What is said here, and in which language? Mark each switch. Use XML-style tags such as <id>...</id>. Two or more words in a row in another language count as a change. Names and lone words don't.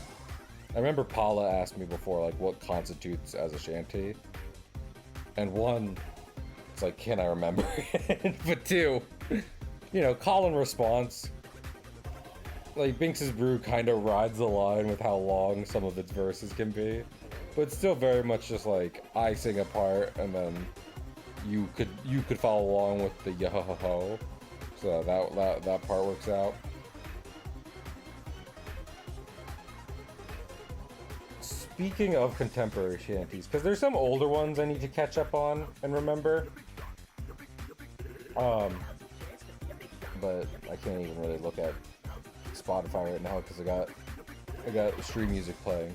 <en>I remember Paula asked me before like what constitutes as a shanty, and one, it's like, can I remember it? But two, you know, call and response. like Binks's Brew kind of rides the line with how long some of its verses can be, but it's still very much just like I sing a part and then you could follow along with the yo ho ho ho, so that part works out. Speaking of contemporary shanties, because there's some older ones I need to catch up on and remember. But I can't even really look at Spotify right now because I got stream music playing.</en>